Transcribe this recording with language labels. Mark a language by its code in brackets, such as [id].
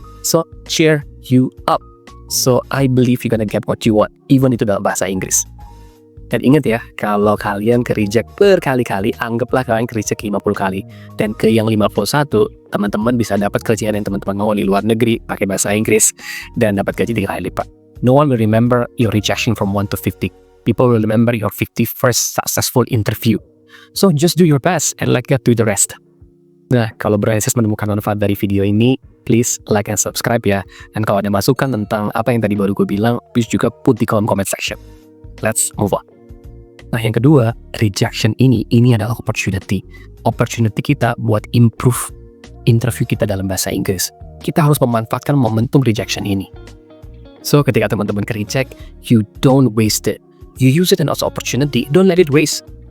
[en] So cheer you up. So, I believe you're gonna get what you want, even [id] itu dalam bahasa Inggris. Dan ingat ya, kalau kalian ke-reject berkali-kali, anggaplah kalian ke-reject 50 kali. Dan ke yang 51, teman-teman bisa dapat kerjaan yang teman-teman mau di luar negeri, pakai bahasa Inggris, dan dapat gaji 3 kali lipat. [en] No one will remember your rejection from 1 to 50. People will remember your 51st successful interview. So, just do your best and let God do the rest. [id] Nah, kalau Bryansis menemukan manfaat dari video ini, [en] please like and subscribe [id] ya. Dan kalau ada masukan tentang apa yang tadi baru gue bilang, please juga put di kolom comment section. [en] Let's move on. [id] Nah, yang kedua, rejection ini adalah opportunity. Opportunity kita buat improve interview kita dalam bahasa Inggris. Kita harus memanfaatkan momentum rejection ini. [en] So, [id] ketika teman-teman ke-reject, [en] you don't waste it. You use it as opportunity, don't let it waste.